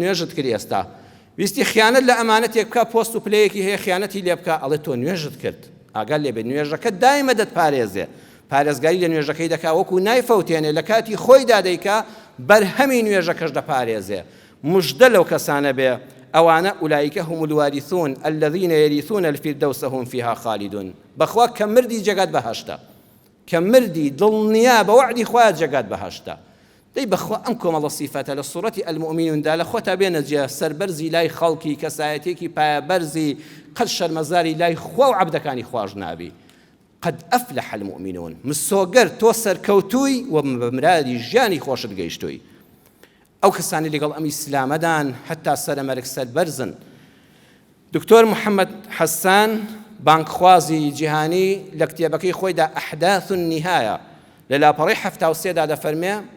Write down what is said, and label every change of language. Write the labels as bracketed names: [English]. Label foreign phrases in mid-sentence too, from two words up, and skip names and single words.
[Central Kurdish] نوێژت کرد ئێستا ویستی خیانەت لە ئەمانەتێک بکە پۆست و پلەیەکی هەیە خیانەتی لێ بکە ئەڵێ تۆ نوێژت کرد ئاگال لێبێ نوێژەکە دایمە دەتپارێزێ پارێزگاری لە نوێژەکەی دەکا وەکو نایفەوتێنێ لە کاتی خۆیدا دەیکا بەرهەمی نوێژەکەش دەپارێزێ مژدە لەو کەسانە بێ ئەوانە ئولایکە [Arabic] هم الوارثون الذين يرثون الفردوس هم فيها خالدون [Central Kurdish] بەخوا کە مردی جێگات بەهەشتە کە مردی دڵنیا بە وعدی خوا جێگات بەهەشتە دەی بەخوا ئەم کۆمەڵە سیفەتە لە سوڕەتی ئەلمؤمنوندا لە خۆتا بێنە جێ سەربەرزی لای خەڵکی کەسایەتێکی پایەبەرزی قەت شەرمەزاری لای خوا و عەبدەکانی خواش نابی [Arabic] قد أفلح المؤمنون [Central Kurdish] مسۆگەر تۆ سەرکەوتووی و بەمرادی ژیانی خۆشت گەیشتووی ئەو کەسانی لەگەڵ ئەم ئیسلامەدان حتا سەرەمەرگ سەربەرزن دکتۆر محەممەد حەسان بانکخوازی جیهانی لە کتێبەکەی خۆیدا ئەحداث النهایە لە لاپەڕی 73دا دەفەرمێ